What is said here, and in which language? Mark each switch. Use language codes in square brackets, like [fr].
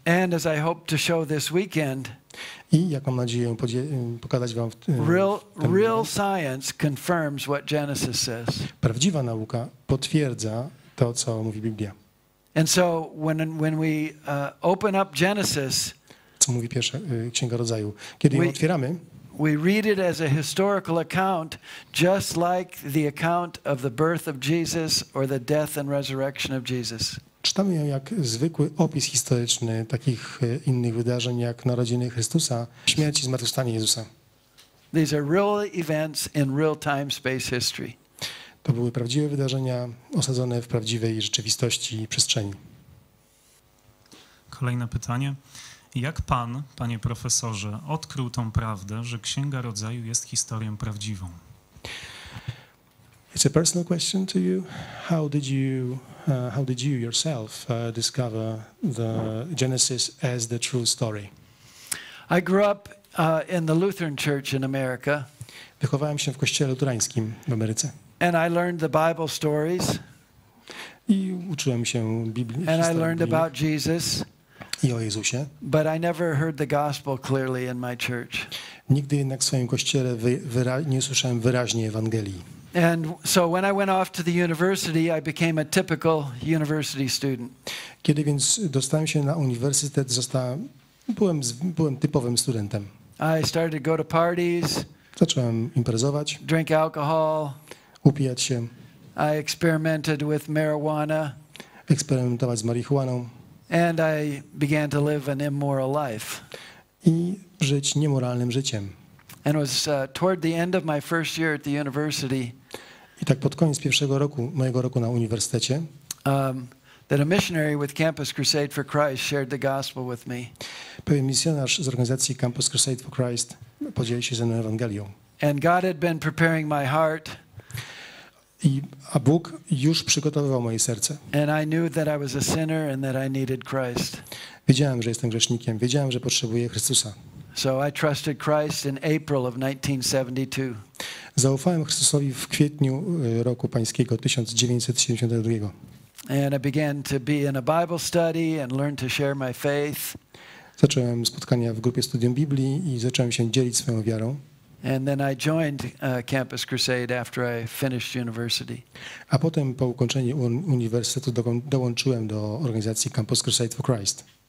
[en] And as I hope to show this weekend, [pl] I jak mam nadzieję pokazać wam [en] real science confirms what Genesis says. [pl] Prawdziwa nauka potwierdza to, co mówi Biblia. [en] And so when we open up Genesis, [pl] co mówi pierwsza Księga Rodzaju, kiedy ją otwieramy, [en] we read it as a historical account, just like the account of the birth of Jesus or the death and resurrection of Jesus. [pl] Czytamy ją jak zwykły opis historyczny takich innych wydarzeń, jak narodziny Chrystusa, śmierć i zmartwychwstanie Jezusa. [en] These are real events in real time, space history. [pl] To były prawdziwe wydarzenia osadzone w prawdziwej rzeczywistości i przestrzeni. Kolejne pytanie. Jak pan, panie profesorze, odkrył tą prawdę, że Księga Rodzaju jest historią prawdziwą? [en] It's a personal question to you. How did you yourself discover the Genesis as the true story? I grew up in the Lutheran Church in America. [pl] Wychowałem się w kościele luterańskim w Ameryce. [en] And I learned the Bible stories. [pl] I uczyłem się Biblii. [en] And I learned about Jesus. [pl] I o Jezusie. [en] But I never heard the gospel clearly in my church. [pl] Nigdy jednak w swoim kościele nie usłyszałem wyraźnie Ewangelii. [en] And so when I went off to the university, I became a typical university student. [pl] Kiedy więc dostałem się na uniwersytet, byłem typowym studentem. [en] I started to go to parties. [pl] Zacząłem imprezować. [en] Drink alcohol. [pl] Upijać się. [en] I experimented with marijuana. [pl] Eksperymentować z marihuaną. [en] And I began to live an immoral life. [pl] I żyć niemoralnym życiem. [en] And it was toward the end of my first year at the university. [pl] I tak pod koniec mojego roku na uniwersytecie, [en] that a missionary with Campus Crusade for Christ shared the gospel with me. [pl] Pewien misjonarz z organizacji Campus Crusade for Christ podzielił się ze mną Ewangelią. [en] And God had been preparing my heart. [pl] A Bóg już przygotowywał moje serce. [en] And I knew that I was a sinner and that I needed Christ. [pl] Wiedziałem, że jestem grzesznikiem, wiedziałem, że potrzebuję Chrystusa. [en] So I trusted Christ in April of 1972. [pl] Zaufałem Chrystusowi w kwietniu roku pańskiego 1972. [en] And I began to be in a Bible study and learn to share my faith. [pl] Zacząłem spotkania w grupie studium Biblii i zacząłem się dzielić swoją wiarą. [en] And then I joined Campus Crusade after I finished university. [pl] A potem po ukończeniu uniwersytetu dołączyłem do organizacji Campus Crusade for Christ.